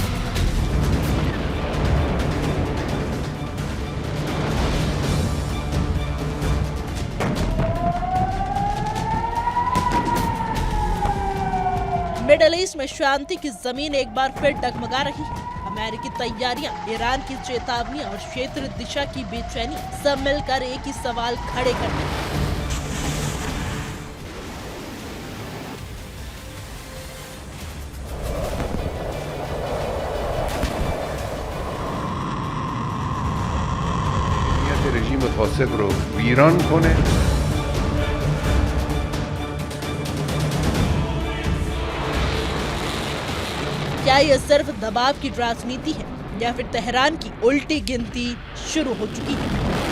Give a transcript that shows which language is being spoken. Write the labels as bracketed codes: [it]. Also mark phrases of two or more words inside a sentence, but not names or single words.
[hi] मिडिल ईस्ट में शांति की जमीन एक बार फिर डगमगा रही है। अमेरिकी तैयारियां, ईरान की चेतावनियां और क्षेत्रीय दिशा की बेचैनी सब मिलकर एक ही सवाल खड़े करते हैं। [fa] امنیت رژیم فاسق رو ویران کنه. [hi] क्या ये सिर्फ दबाव की राजनीति है या फिर तेहरान की उल्टी गिनती शुरू हो चुकी है?